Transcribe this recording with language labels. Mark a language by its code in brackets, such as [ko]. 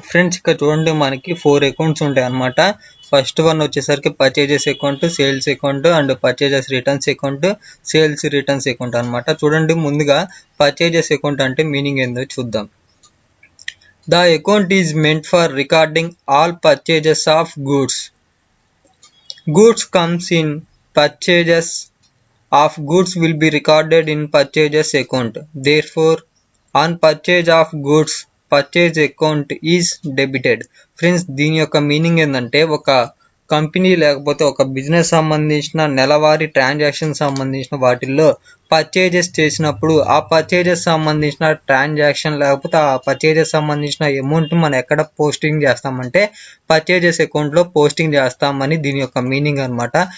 [te] Friends ఇక్కడ చూడండి, మనకి 4 అకౌంట్స్ ఉంటాయి అనమాట. ఫస్ట్ వన్ వచ్చేసరికి purchases account, sales account and purchases returns account, sales returns account అనమాట. చూడండి, ముందుగా పర్చేజెస్ అకౌంట్ అంటే మీనింగ్ ఏందో చూద్దాం. [en] The account is meant for recording all purchases of goods. Goods comes in purchases of goods will be recorded in purchases account. Therefore, on purchase of goods, purchase account is debited. [te] Friends, దీని యొక్క meaning ఏంటంటే ఒక company లేకపోతే ఒక business సంబంధించిన నెలవారీ transaction సంబంధించిన వాటిల్లో పర్చేజెస్ చేసినప్పుడు ఆ పర్చేజెస్ సంబంధించిన ట్రాన్సాక్షన్ లేకపోతే ఆ పర్చేజెస్ సంబంధించిన అమౌంట్ మనం ఎక్కడ పోస్టింగ్ చేస్తామంటే పర్చేజెస్ అకౌంట్ లో పోస్టింగ్ చేస్తామని దీని యొక్క మీనింగ్ అనమాట.